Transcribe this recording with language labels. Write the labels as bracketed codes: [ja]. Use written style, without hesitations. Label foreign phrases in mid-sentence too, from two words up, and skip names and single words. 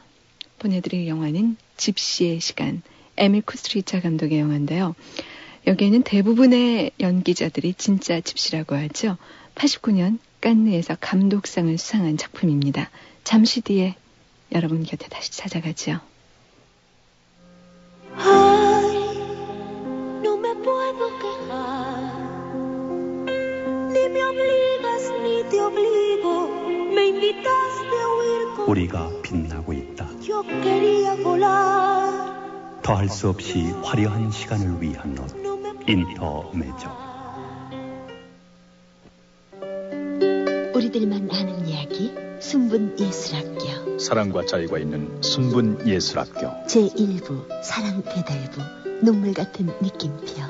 [ko] 보내드릴 영화는 집시의 시간, 에밀 쿠스트리차 감독의 영화인데요. 여기에는 대부분의 연기자들이 진짜 집시라고 하죠. 89년 깐느에서 감독상을 수상한 작품입니다. 잠시 뒤에 여러분 곁에 다시 찾아가죠. [es] Ay, no me puedo quejar, ni me obligas ni te obligo, me invitaste a huir con... [ko] 우리가 빛나고 있다. [es] Yo quería volar. [ko] 더할 수 없이 화려한 시간을 위한 옷, 인터메조. 우리들만 아는 이야기 순분예술학교 사랑과 자유가 있는 순분예술학교 제1부 사랑배달부 눈물같은 느낌표